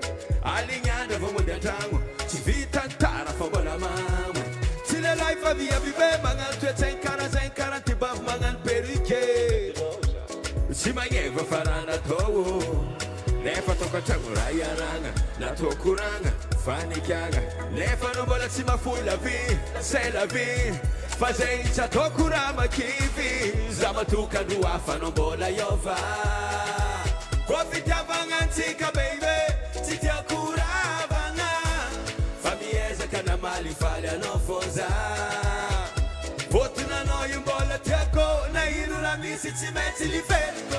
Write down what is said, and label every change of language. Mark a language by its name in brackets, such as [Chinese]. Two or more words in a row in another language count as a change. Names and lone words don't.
[Malagasy] Aligny andro vao mody an-tragno tsy vita ny tara fa mbola mamo. Tsy lehilahy fa viavibe magnano toetsaigny karazagny karaha ty bavy magnano perruque. Tsy magneva fa raha natao nefa tokantragno raha iaragna. Natao koragna fanikiagna nefa no mbola tsy mafoy [French] la vie, c'est la vie. [Malagasy] Fa zay tsy ataoko raha makivy. Za matokandro hafa no mbola iova. Koa fitiavagna antsika baby tsy tiako ravagna. Fa miezaka na malifaly anao foza. Votonanao io mbola tiako na ino raha misy tsy maintsy liferiko.